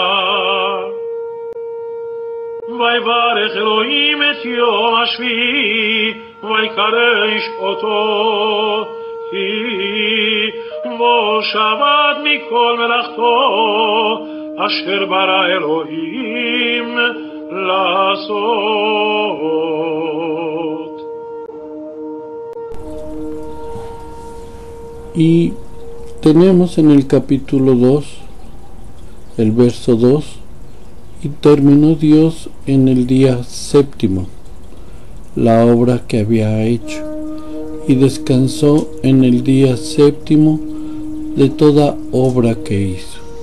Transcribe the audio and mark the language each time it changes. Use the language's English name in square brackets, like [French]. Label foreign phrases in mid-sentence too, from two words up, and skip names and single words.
[Hebrew] ויברך אלוהים את יום השביעי, ויקדש אותו, כי בו שבת מכל מלאכתו אשר ברא אלוהים לעשות. [Spanish] Y tenemos en el capítulo 2, el verso 2, y terminó Dios en el día séptimo la obra que había hecho, y descansó en el día séptimo de toda obra que hizo.